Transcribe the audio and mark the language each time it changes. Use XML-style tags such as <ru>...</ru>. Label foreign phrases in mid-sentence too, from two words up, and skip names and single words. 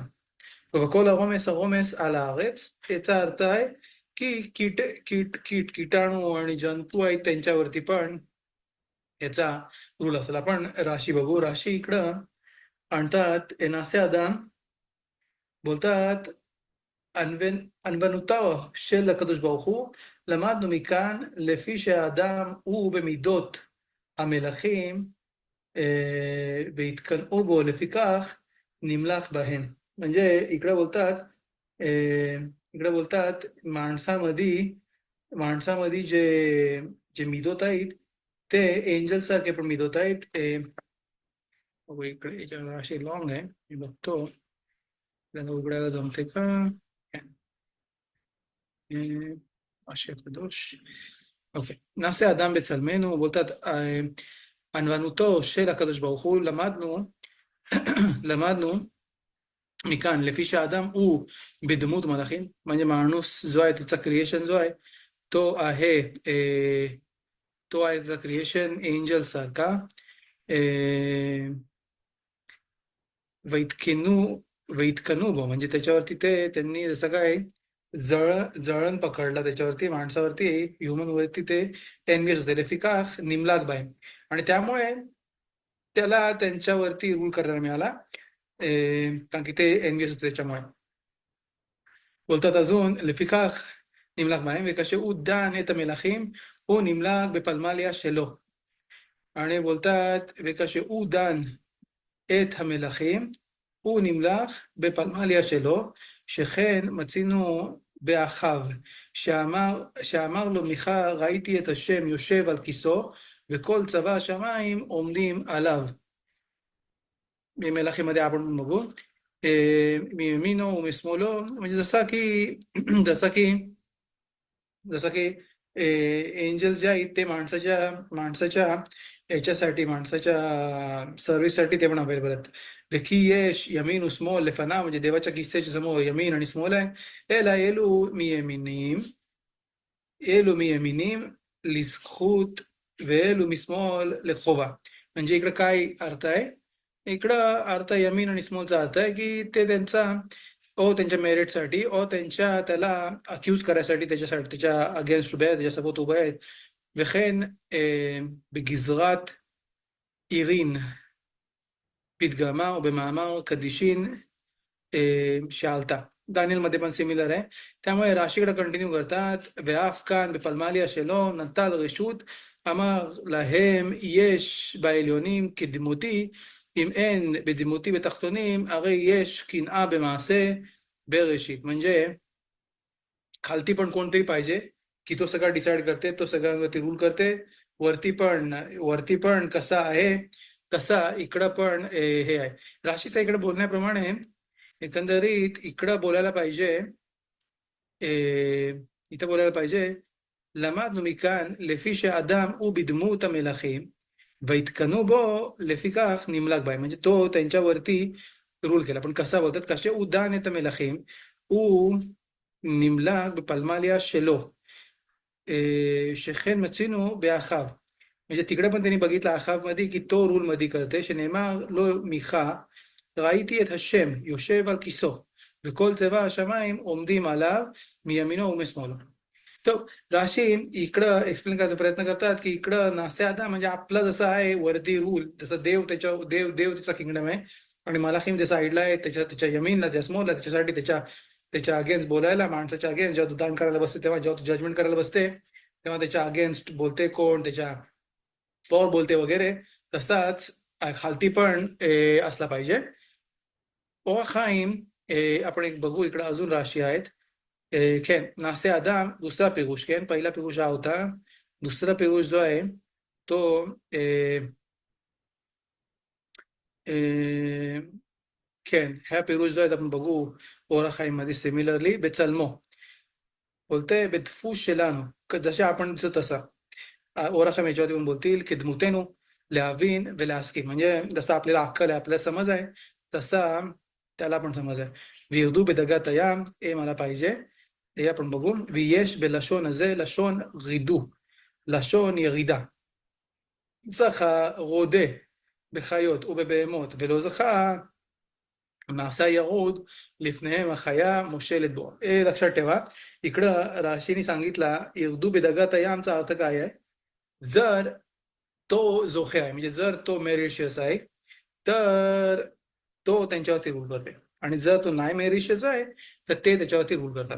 <mr>बकोल रोमेस आला आरेच याचा अर्थ आहे की कीटाणू आणि जंतू आहेत त्यांच्यावरती पण याचा रूल असेल. आपण राशी बघू. राशी इकडं आणतात</mr> <he>נעשה אדם, बोलतात ענוונותיו של הקדוש ברוך הוא למדנו מכאן לפי שהאדם הוא במידות המלכים והתקנאו בו לפיכך נמלך בהם.</he> <mr>म्हणजे इकडे बोलतात माणसामध्ये जे मिदोत आहेत ते एंजल सारखे पण मिदोत आहेत. इकडे अशी लॉंग आहे, मी बघतो त्याला उघडायला जमते का. असे קדוש.</mr> <he>אוקיי, נעשה אדם בצלמנו, बोलतात ענוונותו של הקדוש ברוך הוא למדנו מכאן לפי שהאדם הוא בדמות מלאכים,</he> <mr>म्हणजे माणूस जो आहे त्याचा क्रिएशन जो आहे तो आहे त्याचा क्रिएशन एंजल सारखा.</mr> <he>ויתקנאו בו</he> <mr>म्हणजे त्याच्यावरती त्यांनी जसं काय जळण पकडला त्याच्यावरती, माणसावरती, ह्युमन वरती ते एनवियस होते.</mr> <he>לפיכך נמלך בו</he> <mr>आणि त्यामुळे त्याला त्यांच्यावरती रूल करायला मिळाला कारण की ते एनवियस होते त्याच्यामुळे. बोलतात अजून</mr> <he>לפיכך נמלך בהם וכשהוא דן את המלכים הוא נמלך בפלמליה שלו.</he> <mr>आणि बोलतात</mr> <he>וכשהוא דן את המלכים הוא נמלך בפלמליה שלו, שכן מצינו באחיו שאמר לו מיכה ראיתי את השם יושב על כיסאו וכל צבא השמיים עומדים עליו. ממלכים</he> <mr>आपण बघू</mr> <he>מימינו ומשמאלו,</he> <mr>म्हणजे जसं की एंजल्स जे आहेत ते माणसाच्या याच्यासाठी माणसाच्या सर्व्हिससाठी ते पण अवेलेबल आहेत.</mr> <he>וכי יש ימין ושמאל לפניו,</he> <mr>म्हणजे देवाच्या किस्सेच्या समोर यमीन आणि स्मॉल आहे.</mr> <he>אלא אלו מימינים לזכות ואלו משמאल לחובה.</he> <mr>म्हणजे इकडं काय अर्थ आहे? इकडं अर्थ यमीन आणि स्मॉलचा अर्थ आहे की ते त्यांचा ओ त्यांच्या मेरिटसाठी ओ त्याला अक्यूज करायसाठी त्याच्यासाठी त्याच्या अगेन्स्ट उभे आहेत, त्याच्यासोबत उभे आहेत.</mr> <he>וכן בגזרת עירין פתגמה או במאמר קדישין שעלתה.</he> <mr>דניאל पण सिमिलर आहे. त्यामुळे राशीकडे कंटिन्यू करतात.</mr> <he>ואף כאן בפלמליה שלו נטל רשות, אמר להם יש בעליונים כדמותי, אם אין בדמותי בתחתונים, הרי יש קנאה במעשה בראשית.</he> <mr>म्हणजे खालती पण कोणतरी पाहिजे की तो सगळं डिसाईड करते, तो सगळ्यांवरती रूल करते. वरती पण कसा आहे तसा इकडं पण हे आहे. राशीचा इकडे बोलण्याप्रमाणे एकंदरीत इकडं बोलायला पाहिजे, इथं बोलायला पाहिजे,</mr> <he>למדנו מכאן לפי שאדם הוא בדמות המלכים והתקנו בו לפיכך נמלק בהם.</he> <mr>म्हणजे तो त्यांच्यावरती रूल केला. पण कसा बोलतात?</mr> <he>कसे הוא דן את המלכים, הוא נמלק בפלמליה שלו, שכן מצינו באחיו.</he> <mr>म्हणजे तिकडे पण त्यांनी बघितलं अखाव मध्ये की तो रूल मध्ये करते,</mr> <he>שנאמר לו מיכה, ראיתי את השם יושב על כיסאו וכל צבא השמיים עומדים עליו מימינו ומשמאלו.</he> <mr>तर राशी इकडं एक्सप्लेन करायचा प्रयत्न करतात की इकडं</mr> <he>נעשה אדם</he> <mr>म्हणजे आपला जसं आहे वरती रूल, जसं देव त्याचा किंगडम आहे आणि मलाखीम ज्या साईडला आहे त्याच्या यमीनला, त्या स्मॉलला, त्याच्यासाठी त्याच्या अगेन्स्ट बोलायला, माणसाच्या अगेन्स्ट जेव्हा दान करायला बसते तेव्हा, जेव्हा जजमेंट करायला बसते तेव्हा त्याच्या अगेन्स्ट बोलते कोण, त्याच्या फॉर बोलते वगैरे. तसाच खालती पण असला पाहिजे.</mr> <he>אורח חיים,</he> <mr>आपण एक बघू, इकडे अजून राशी आहेत.</mr> <he>כן, נעשה אדם, दुसरा פירוש, כן? पहिला פירוש</he> <mr>हा होता. दुसरा פירוש जो आहे तो כן, ह्या פירוש जो आहे आपण बघू</mr> <he>אורח חיים</he> <mr>मध्ये सिमिलरली,</mr> <he>בצלמו.</he> <mr>बोलते</mr> <he>בדפוס שלנו,</he> <mr>जसे आपण दिसत तसा.</mr> <he>אורח חיים</he> <mr>याच्यावरती पण बोलतील</mr> <he>כדמותנו, להבין ולהסכים.</he> <mr>म्हणजे जसं आपल्याला अक्कल आहे, आपल्याला समज आहे, तसा त्याला पण समज आहे.</mr> <he>וירדו בדגת הים, הם עלה</he> <mr>पाहिजे. हे आपण बघू.</mr> <he>ויש בלשון הזה לשון רידו, לשון ירידה. זכה רודה בחיות ובבהמות, ולא זכה נעשה ירוד לפניהם החיה מושלת बो.</he> <mr>लक्षात ठेवा, इकडं राशीने सांगितला</mr> <he>ירדו בדגת</he> <mr>यामचा अर्थ काय आहे? जर तो जोखे आहे, म्हणजे जर तो मेरिशियस आहे तर तो त्यांच्यावरती रूल करते, आणि जर तो नाही मेरिशियस आहे तर ते त्याच्यावरती रूल करतात.</mr>